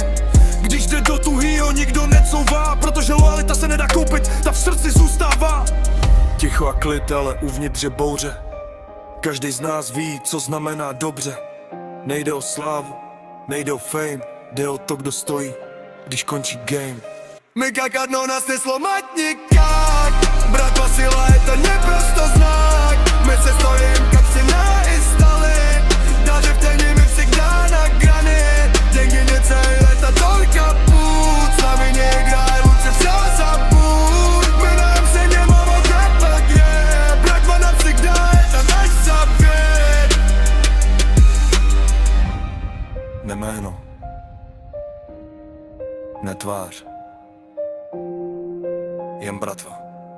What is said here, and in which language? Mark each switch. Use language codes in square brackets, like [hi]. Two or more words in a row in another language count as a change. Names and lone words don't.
[cs] Když jde do tuhýho, nikdo necouvá, protože lojalita se nedá koupit, ta v srdci zůstává. Ticho a klid, ale uvnitř je bouře. Každý z nás ví, co znamená dobře. Nejde o slávu, nejde o fame, jde o to, kdo stojí, když končí game. [ru] My как одно нас не сломать никак. Братва сила это не просто знак. Мы все стоим как стена и стали. Даже в тени мы всегда на грани. Деньги не цель, это только путь. С нами не играй, лучше все забудь. Мы на вершине, но молчим в ответ. Братва навсегда, это наш завет. [cs] Ne jméno, ne tvář, jen bratva.